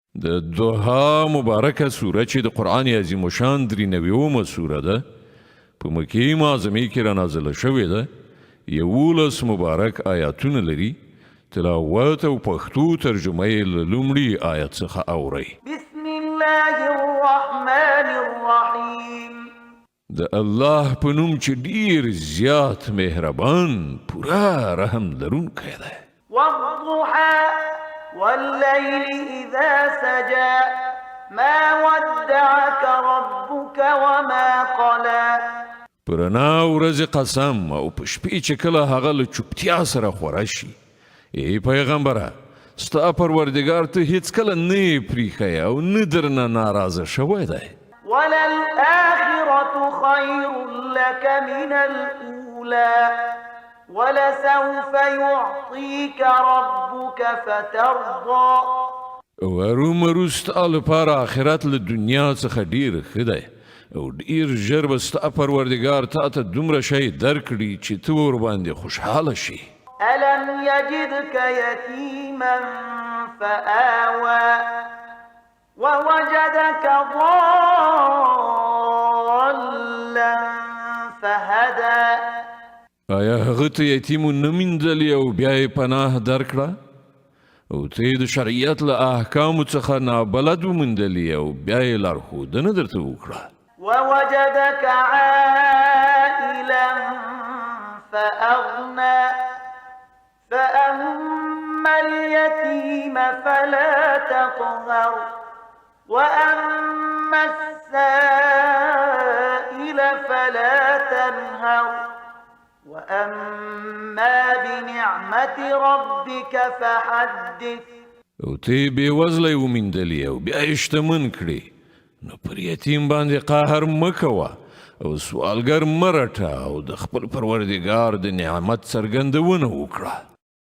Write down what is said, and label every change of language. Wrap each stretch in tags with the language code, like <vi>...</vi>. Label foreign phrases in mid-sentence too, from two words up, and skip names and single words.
<ps>د دوحا مبارکه سوره چې د قرآن عظیم شان 93 سوره ده په مکې معظمې کې را نازله شوې ده 11 مبارک آیاتونه لري تلاوت او پښتو ترجمه یې له لومړي آیت څخه اورئ</ps> <ar>بسم الله الرحمن الرحیم</ar> <ps>د الله په نوم چې ډیر زیات مهربان پورا رحم لرونکی دی</ps> <ar>والضحى والليل إذا سجى ما ودعك ربك وما قلى</ar> <ps>پرنا ورځ قسم او په شپې چې کله هغه له چوپتیا سره خوره شي ای پیغمبره ستا پروردګار ته هیڅ کله نه پریښی او نه درنه ناراضه شوی دی</ps> <ar>وللآخرة خير لك من الأولى ولسوف يعطيك ربك فترضى</ar> <ps>ورومرو ستا لپاره آخرت له دنیا څخه ډیر ښه دی او ډیر ژر به ستا پروردګار تا ته دومره شی درکړي چې ته ورباندې خوشحاله شي</ps> <ar>ألم يجدك يتيما فآوى ووجدك ضالا فهدى</ar> <ps>آیا هغه ته یتیم نه میندلې او بیا یې پناه درکړه او ته یې د شریعت له احکامو څخه نابلد وموندلې او بیا یې لارښودنه درته وکړه</ps> <ar>ووجدك عائلا فأغنى فأما اليتيم فلا تقهر وأما السائل فلا تنهر وأما بنعمة ربك فحدث</ar> <ps>او ته بې وزلی وموندلې او بیا یې شتمن کړې نو پر یتیم باندې قهر مه کوه او سوالګر مه رټه او د خپل پروردګار د نعمت څرګندونه وکړه</ps>